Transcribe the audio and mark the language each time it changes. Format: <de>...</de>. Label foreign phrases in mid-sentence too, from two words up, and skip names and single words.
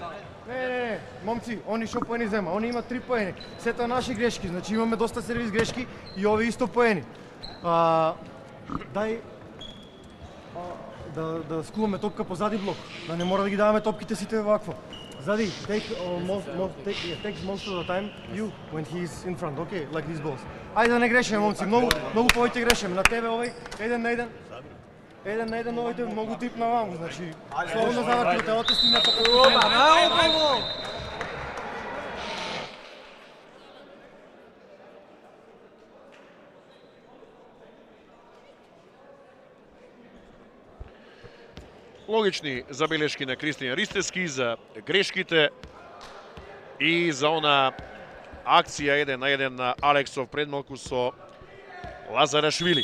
<mk>Не, момци, они шо поени зема? Они имат 3 поени. Сето наши грешки, значи имаме доста сервис грешки и ови исто поени. Дај да скуваме топка по зади блок, да не мора да ги даваме топките сите вакво. Зади,</mk> <en>takes most of the time you when he's in front, okay, like these balls.</en> <mk>Ајде да не грешиме, момци, многу повеќе грешиме. На тебе овој, еден на еден, овојте многу тип на ваму, значи, слободно заврти, телото стигне по Логични забелешки на Кристијан Ристевски за грешките и за она акција 1 на 1 на Алексов предмалку со Лазарашвили.</mk>